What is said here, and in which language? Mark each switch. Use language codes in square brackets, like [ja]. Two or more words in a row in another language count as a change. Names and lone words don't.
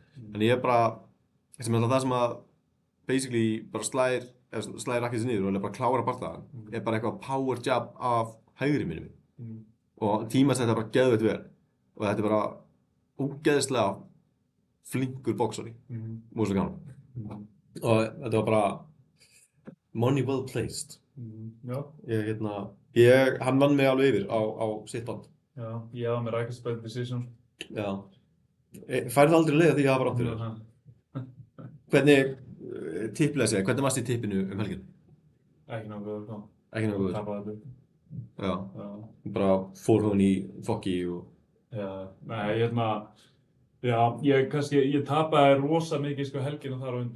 [is] En ég er bara, það sem að basically bara slæðir Rakic niður og er bara klára bardagann, er bara eitthvað [en] power jab [is] af hægri minni. Og tímast þetta bara geðveitt vel og þetta er bara ógeðslega flinkur boxari, Musakanov. Og þetta var bara [en] money well placed. [is] Já. Hann vann mig alveg yfir á sitt band. Já, ég var með Rakic [en] by decision. [is] Já. Færðu aldrei leið að því ég hafa rátt fyrir þér? Hvernig, tipplega segja, hvernig varst í tippinu helgin? Ekki nokkuð þá. Ekki nokkuð? Tapaði þetta. Já. Bara fór hún í fokki og... Já, nei, ég tapaði rosa mikið sko helgina þar á undan.